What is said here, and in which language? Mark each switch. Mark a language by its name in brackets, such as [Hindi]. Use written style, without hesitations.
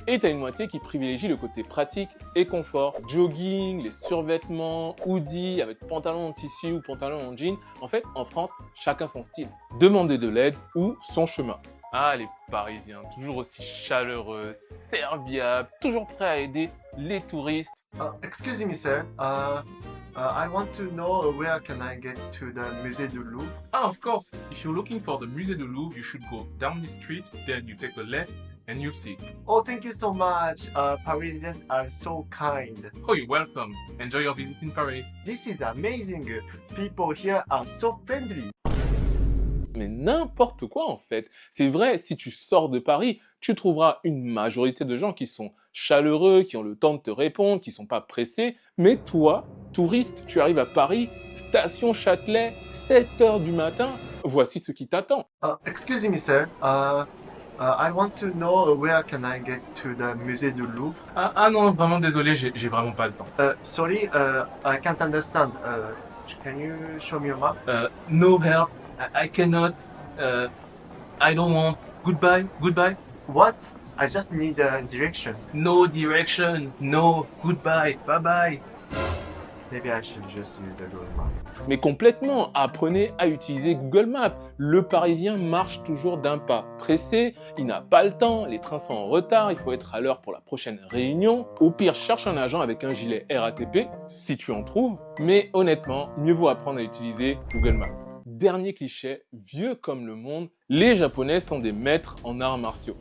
[French] Et t'as une moitié qui privilégie le côté pratique et confort. Jogging, les survêtements, hoodie avec pantalon en tissu ou pantalon en jean. En fait, en France, chacun son style. Demander de l'aide ou son chemin. Ah, les Parisiens, toujours aussi chaleureux, serviables, toujours prêts à aider les touristes. [English] Excuse me, sir. I want to know where can I get to the Musée du Louvre? Ah, of course. If you're looking for the Musée du Louvre, you should go down the street, then you take a left, and you'll see. Oh, thank you so much. Parisians are so kind. Oh, you're welcome. Enjoy your visit in Paris. This is amazing. People here are so friendly. [French] Mais n'importe quoi en fait. C'est vrai, si tu sors de Paris, tu trouveras une majorité de gens qui sont chaleureux, qui ont le temps de te répondre, qui sont pas pressés. Mais toi, touriste, tu arrives à Paris, station Châtelet, 7 h du matin, voici ce qui t'attend. [English] Excuse me, sir. I want to know where can I get to the Musée du Louvre? [French] Ah non, vraiment désolé, j'ai vraiment pas le temps. [English] Sorry, I can't understand. Can you show me your map? No help. I cannot. I don't want. Goodbye. Goodbye. What? I just need a direction. No direction, no goodbye, bye bye. Maybe I should just use the Google Map. [French] Mais complètement, apprenez à utiliser Google Maps. Le Parisien marche toujours d'un pas. Pressé, il n'a pas le temps, les trains sont en retard, il faut être à l'heure pour la prochaine réunion. Au pire, cherche un agent avec un gilet RATP, si tu en trouves. Mais honnêtement, mieux vaut apprendre à utiliser Google Maps. Dernier cliché, vieux comme le monde, les Japonais sont des maîtres en arts martiaux.